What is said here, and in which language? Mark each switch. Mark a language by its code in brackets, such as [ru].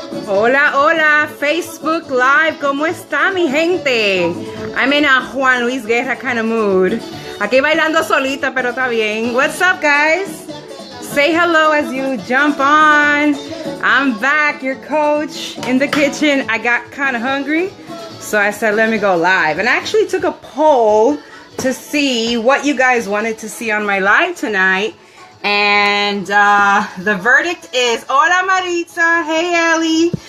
[es] Hola, hola, Facebook Live, ¿cómo está mi gente? [en] I'm in a Juan Luis Guerra kind of mood. [es] Aquí bailando solita, pero está bien. [en] What's up, guys? Say hello as you jump on. I'm back, your coach, in the kitchen. I got kind of hungry, so I said, let me go live. And I actually took a poll to see what you guys wanted to see on my live tonight. And the verdict is, hola Maritza, hey Ellie.